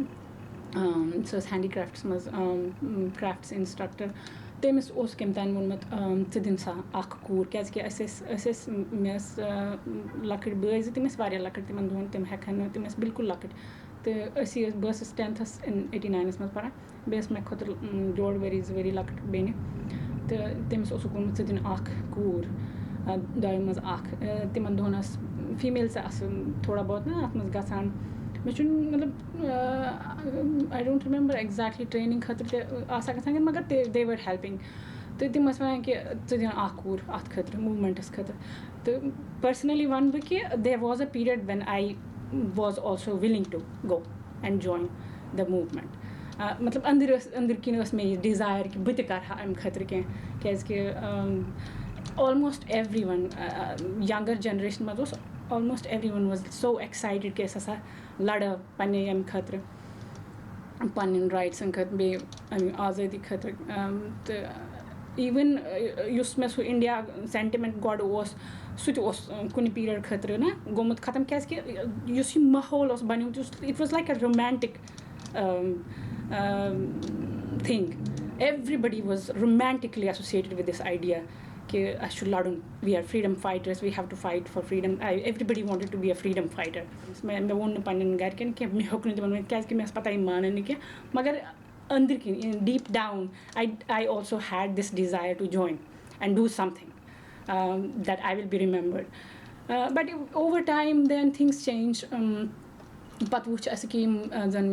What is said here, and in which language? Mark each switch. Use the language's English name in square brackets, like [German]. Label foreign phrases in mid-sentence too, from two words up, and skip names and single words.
[Kashmiri] سۄ ٲس ہینٛڈی کرٛافٹَس منٛز کرٛافٹٕس اِنَسٹرٛکٹَر تٔمِس اوس کٔمۍ تانۍ ووٚنمُت ژٕ دِن سا اَکھ کوٗر کیٛازِکہِ أسۍ ٲسۍ مےٚ ٲس لۄکٕٹۍ بٲے زٕ تِم ٲسۍ واریاہ لۄکٕٹۍ تِمَن دۄہَن تِم ہٮ۪کہٕ ہن نہٕ تِم ٲسۍ بِلکُل لۄکٕٹۍ تہٕ بہٕ ٲسٕس 10تھَس 89 منٛز پَران بیٚیہِ ٲس مےٚ خٲطرٕ 1.5 ؤری 2 ؤری لۄکٕٹ بیٚنہِ تہٕ تٔمِس اوسُکھ ووٚنمُت ژٕ دِن اَکھ کوٗر دۄیو منٛز اَکھ تِمَن دۄہَن ٲس فیٖمیلٕز تہِ آسہٕ تھوڑا بہت نہ اَتھ منٛز گژھان مےٚ چھُنہٕ مطلب [English] I don't remember exactly [Kashmiri] ٹرٛینِنٛگ خٲطرٕ تہِ آسان گژھان کینٛہہ مگر [English] they were helping [Kashmiri] تہٕ تِم ٲسۍ وَنان کہِ ژٕ دِ اَکھ کوٗر اَتھ خٲطرٕ موٗمٮ۪نٛٹَس خٲطرٕ تہٕ پٔرسٕنٔلی وَنہٕ بہٕ کہِ [English] there was a period when I was also willing to go and join the moment [Kashmiri] مطلب أنٛدٕرۍ کِنۍ ٲس مےٚ یہِ ڈِزایَر کہِ بہٕ تہِ کَرٕ ہا اَمہِ خٲطرٕ کینٛہہ کیٛازِکہِ [English] almost every one younger generation [Kashmiri] منٛز اوس [English] almost every one was so excited [Kashmiri] کہِ أسۍ ہَسا لَڑو پنٛنہِ ییٚمہِ خٲطرٕ پنٛنٮ۪ن رایٹسَن خٲطرٕ بیٚیہِ اَمہِ آزٲدی خٲطرٕ تہٕ اِوٕن یُس مےٚ سُہ اِنڈیا سٮ۪نٹِمٮ۪نٛٹ گۄڈٕ اوس سُہ تہِ اوس کُنہِ پیٖریڈ خٲطرٕ نا گوٚمُت ختم کیٛازِکہِ یُس یہِ ماحول اوس بَنیومُت [English] it was like a romantic thing every body was romantically associated with this idea [Kashmiri] کہِ اَسہِ چھُ لَڑُن [English] we are freedom fighters we have to fight for freedom every body wanted to be a freedom fighter [Kashmiri] مےٚ ووٚن نہٕ پنٛنٮ۪ن گَرِکٮ۪ن کینٛہہ مےٚ ہیوٚک نہٕ تِمَن ؤنِتھ کیٛازِکہِ مےٚ ٲس پَتہ یِم مانَن نہٕ کینٛہہ مگر أنٛدٕرۍ کِنۍ [English] deep down I also had this desire to join and do something that I will be remembered but over time then things change [Kashmiri] پَتہٕ وٕچھ اَسہِ کہِ یِم زَن